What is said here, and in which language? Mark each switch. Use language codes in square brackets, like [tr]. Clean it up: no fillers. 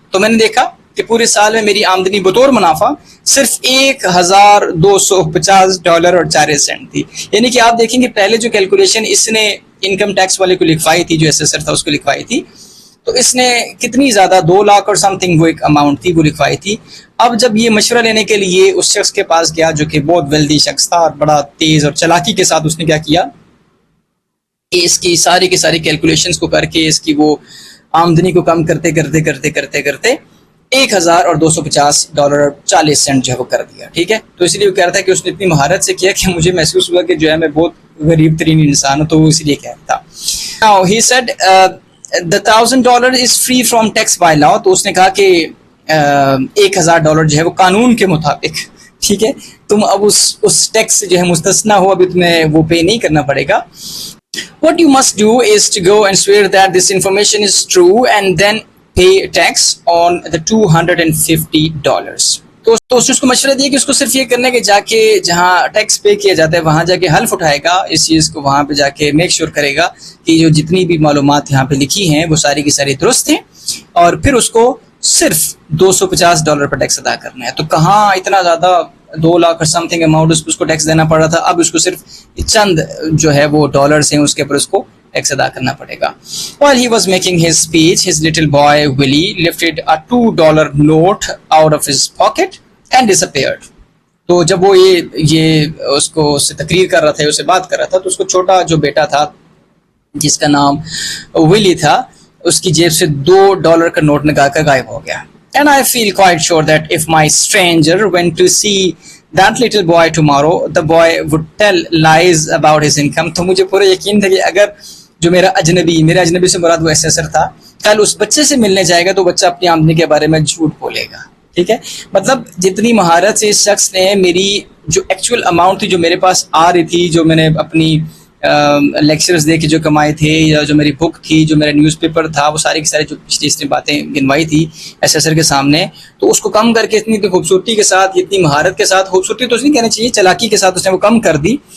[ur] تو میں نے دیکھا کہ پورے سال میں میری آمدنی بطور منافع صرف $1,250.04 تھی. یعنی کہ آپ دیکھیں گے پہلے جو کیلکولیشن اس نے انکم ٹیکس والے کو لکھوائی تھی, جو ایسیسر تھا اس کو لکھوائی تھی, تو اس نے کتنی زیادہ 2 لاکھ اور سم تھنگ وہ ایک اماؤنٹ تھی وہ لکھوائی تھی. اب جب یہ مشورہ لینے کے لیے اس شخص کے پاس گیا جو کہ بہت ویلدی شخص تھا اور بڑا تیز اور چلاکی کے ساتھ اس نے کیا کیا کہ اس کی ساری کی ساری کیلکولیشنز کو کر کے اس کی وہ آمدنی کو کم کرتے کرتے کرتے کرتے کرتے $1,000 اور $250.40 جو ہے وہ کر دیا. ٹھیک ہے, تو اس لیے وہ کہہ رہا تھا کہ اس نے اتنی مہارت سے کیا کہ مجھے محسوس ہوا کہ جو ہے میں بہت غریب ترین انسان ہوں, تو وہ اس لیے کہہ رہا تھا. [en] Now he said the $1,000 is free from tax by law. [ur] تو اس نے کہا کہ $1,000 جو ہے وہ قانون کے مطابق, ٹھیک ہے, تم اب اس ٹیکس سے جو ہے مستثنا ہو, ابھی تمہیں وہ پے نہیں کرنا پڑے گا. [en] What you must do is to go and swear that this information is true and then pay tax on the $250. [ur] تو اس کو مشورہ دیا کہ اس کو صرف یہ کرنا ہے کہ جا کے جہاں ٹیکس پے کیا جاتا ہے وہاں جا کے حلف اٹھائے گا اس چیز کو, وہاں پہ جا کے میک شور کرے گا کہ جو جتنی بھی معلومات یہاں پہ لکھی ہیں وہ ساری کی ساری درست ہیں, اور پھر اس کو صرف $250 پر ٹیکس ادا کرنا ہے. تو کہاں اتنا زیادہ 2 لاکھ اور سم تھنگ اماؤنٹ اس کو ٹیکس دینا پڑ رہا تھا, اب اس کو صرف چند جو ہے وہ ڈالرز ہیں اس کے اوپر اس کو ٹیکس ادا کرنا پڑے گا. [en] While he was making his speech, his little boy Willie lifted a $2 note out of his pocket and disappeared. [ur] تو جب وہ یہ اس کو اس سے تقریر کر رہا تھا, اسے بات کر رہا تھا, تو اس کو چھوٹا جو بیٹا تھا جس کا نام ولی تھا, اس کی جیب سے $2 کا نوٹ نکال کر غائب ہو گیا. [en] And I feel quite sure that if my stranger went to see that little boy tomorrow, the boy would tell lies about his income. [ur] تو مجھے پورا یقین تھا کہ اگر جو میرے اجنبی سے مراد وہ ایسیسر تھا, کل اس بچے سے ملنے جائے گا تو بچہ اپنی آمدنی کے بارے میں جھوٹ بولے گا. ٹھیک ہے, مطلب جتنی مہارت سے اس شخص نے میری جو ایکچوئل اماؤنٹ تھی جو میرے پاس آ رہی تھی, جو میں نے اپنی لیکچرز دے کے جو کمائے تھے, یا جو میری بک تھی, جو میرا نیوز پیپر تھا, وہ ساری کی ساری جو پچھلی اس نے باتیں گنوائی تھی ایسیسر کے سامنے, تو اس کو کم کر کے اتنی خوبصورتی کے ساتھ, اتنی مہارت کے ساتھ, خوبصورتی تو اس نہیں کہنا چاہیے, چلاکی کے ساتھ اس نے وہ کم کر دی.